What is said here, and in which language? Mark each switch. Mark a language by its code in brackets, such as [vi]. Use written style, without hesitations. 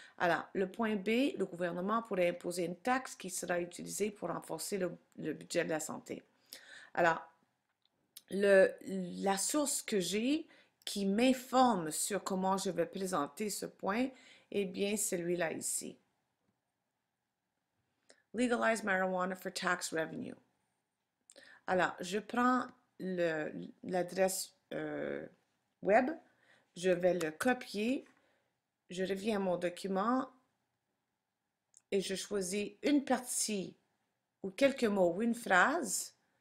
[fr] Alors, le point B, le gouvernement pourrait imposer une taxe qui sera utilisée pour renforcer le budget de la santé. Alors, la source que j'ai qui m'informe sur comment je vais présenter ce point, eh bien, celui-là ici. [en] Legalize marijuana for tax revenue. [fr] Alors, je prends l'adresse web, je vais le copier, je reviens à mon document et je choisis une partie ou quelques mots ou une phrase.